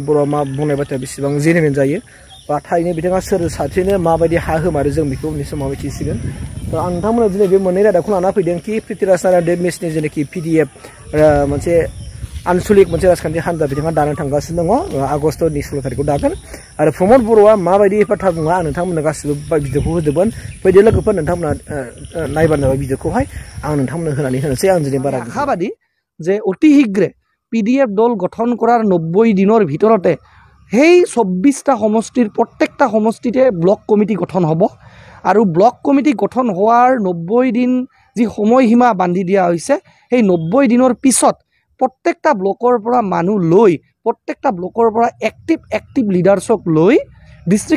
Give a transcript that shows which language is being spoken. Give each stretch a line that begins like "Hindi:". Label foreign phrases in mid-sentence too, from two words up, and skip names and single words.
Bodo: बर'आ मा बुंनाय बाथ्राया बेसेबां जेनुइन जायो बा थारैनो बिथाङा सोर सासेनो माबायदि हा होमारो जों बेखौ उननि समाव मिथिसिगोन दा आं नोंथांमोननो दिनै बे मोननै रादाबखौ लाना फैदों कि पृथ्वीराज नारायण देबमेसनि जेनाखि पीडीएफ मोनसे आनसलिक मोनसे राजखान्थि हान्जा बिथाङा दानो थांगासिनो दङ आगष्टनि 16 तारिखआव दागोन आरो प्रमद बर'आ माबायदि बाथ्रा बुङा आं नोंथांमोननो गासिबो भिडिअखौ होजोबगोन फैदो लोगोफोर नोंथांमोना नायबानो जाबाय भिडिअखौहाय आं नोंथांमोननो होनानै होनोसै आं दिनै बारा
Assamese: আশাবাদী যে অতি শীঘ্ৰে পিডিএফ দল গঠন কৰাৰ 90 দিনৰ ভিতৰতে সেই 24টা সমষ্টিৰ প্ৰত্যেকটা সমষ্টিতে ব্লক কমিটি গঠন হ'ব আৰু ব্লক কমিটি গঠন হোৱাৰ 90 দিন যি সময়সীমা বান্ধি দিয়া হৈছে সেই 90 দিনৰ পিছত প্ৰত্যেকটা ব্লকৰ পৰা মানুহ লৈ প্ৰত্যেকটা ব্লকৰ পৰা এক্টিভ লিডাৰছক লৈ ডিস্ট্ৰিক্ট